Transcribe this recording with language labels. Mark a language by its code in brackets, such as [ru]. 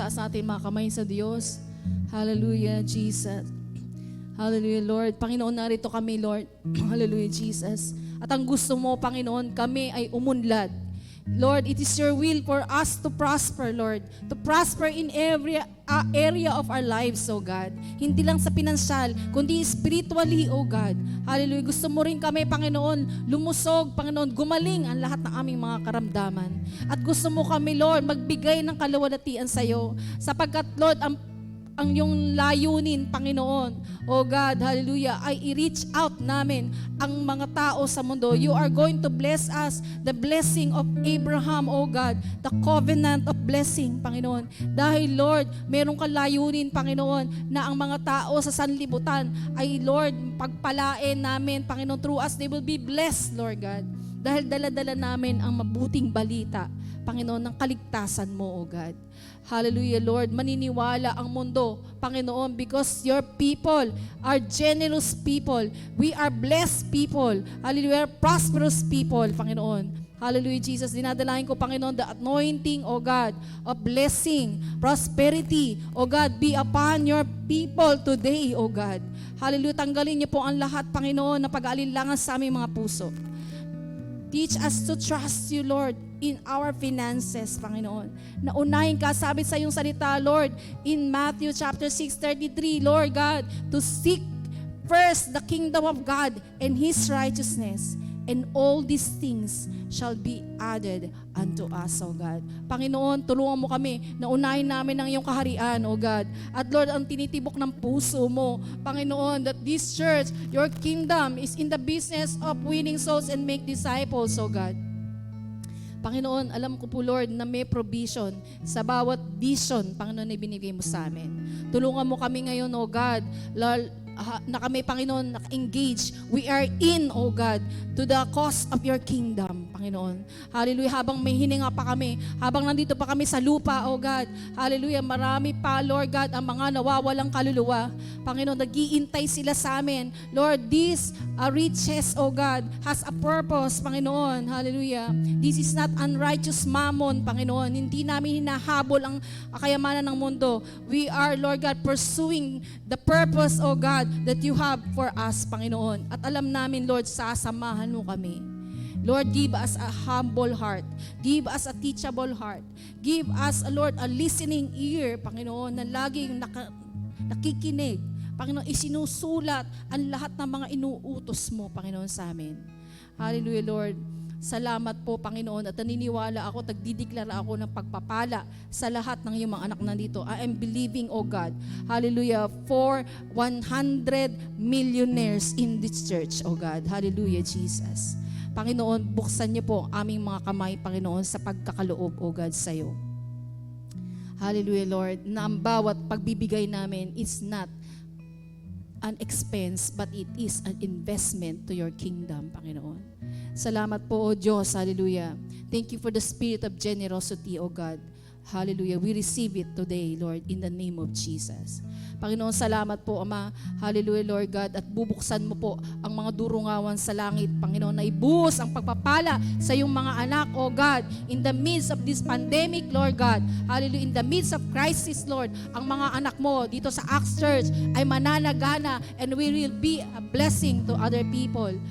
[tl] Taas natin mga kamay sa Diyos. Hallelujah, Jesus. Hallelujah, Lord. Panginoon, narito kami, Lord. Hallelujah, Jesus. At ang gusto mo, Panginoon, kami ay umunlad. [en] Lord, it is your will for us to prosper, Lord. To prosper in every area of our lives, oh God. [tl] Hindi lang sa pinansyal, kundi spiritually, oh God. Hallelujah. Gusto mo rin kami, Panginoon, lumusog, Panginoon, gumaling ang lahat ng aming mga karamdaman. At gusto mo kami, Lord, magbigay ng kaluwalhatian sa iyo. Sapagkat, Lord, ang iyong layunin, Panginoon, oh God, hallelujah, ay i-reach out namin ang mga tao sa mundo. [en] You are going to bless us, the blessing of Abraham, oh God, the covenant of blessing, Panginoon. [tl] Dahil, Lord, meron kang layunin, Panginoon, na ang mga tao sa sanlibutan ay, Lord, pagpalain namin, Panginoon, [en] through us, they will be blessed, Lord God. [tl] Dahil dala-dala namin ang mabuting balita, Panginoon, ng kaligtasan mo, oh God. Hallelujah, Lord. Maniniwala ang mundo, [en] Panginoon, because your people are generous people. We are blessed people. Hallelujah, prosperous people, Panginoon. Hallelujah, Jesus. [tl] Dinadalahin ko, [en] Panginoon, the anointing, O God, of blessing, prosperity, O God, be upon your people today, O God. [tl] Hallelujah, tanggalin niyo po ang lahat, Panginoon, na pag-aalinlangan sa aming mga puso. [en] Teach us to trust you, Lord, in our finances, Panginoon. [tl] Naunahin ka, sabi sa iyong salita, [en] Lord, in Matthew chapter 6:33, Lord God, to seek first the kingdom of God and His righteousness, and all these things shall be added unto us, O God. [tl] Panginoon, tulungan mo kami na unahin namin ang iyong kaharian, O God. At Lord, ang tinitibok ng puso mo, [en] Panginoon, that this church, your kingdom, is in the business of winning souls and make disciples, O God. [tl] Panginoon, alam ko po, Lord, na may provision sa bawat vision, Panginoon, na binigay mo sa amin. Tulungan mo kami ngayon, O God, Lord, na kami, Panginoon, naka-engage. [en] We are in, O God, to the cause of your kingdom, Panginoon. [tl] Hallelujah. Habang may hininga pa kami, habang nandito pa kami sa lupa, O God, hallelujah, marami pa, Lord God, ang mga nawawalang kaluluwa. Panginoon, nag-iintay sila sa amin. [en] Lord, this riches, O God, has a purpose, Panginoon. Hallelujah. This is not unrighteous mammon, Panginoon. [tl] Hindi namin hinahabol ang kayamanan ng mundo. [en] We are, Lord God, pursuing the purpose, O God, that you have for us, Panginoon. [tl] At alam namin, Lord, sasamahan mo kami. Lord, [en] give us a humble heart. Give us a teachable heart. Give us, Lord, a listening ear, Panginoon, [tl] na laging nakikinig. Panginoon, isinusulat ang lahat ng mga inuutos mo, Panginoon, sa amin. Hallelujah, Lord. Salamat po, Panginoon, at naniniwala ako, nagdideklara ako ng pagpapala sa lahat ng iyong mga anak nandito. [en] I am believing, O God, hallelujah, for 100 millionaires in this church, O God. Hallelujah, Jesus. [tl] Panginoon, buksan niyo po ang aming mga kamay, Panginoon, sa pagkakaloob, O God, sa iyo. [en] Hallelujah, Lord, [tl] na ang bawat pagbibigay namin [en] is not an expense, but it is an investment to your kingdom, Panginoon. [tl] Salamat po, O Diyos. Hallelujah. [en] Thank you for the spirit of generosity, O God. Hallelujah. We receive it today, Lord, in the name of Jesus. [tl] Panginoon, salamat po, Ama. Hallelujah, Lord God. At bubuksan mo po ang mga durungawan sa langit, Panginoon, na ibuhos ang pagpapala sa iyong mga anak, O God, [en] in the midst of this pandemic, [tl] Lord God. [en] Hallelujah. In the midst of crisis, Lord, [tl] ang mga anak mo dito sa Acts Church ay mananagana [en] and we will be a blessing to other people.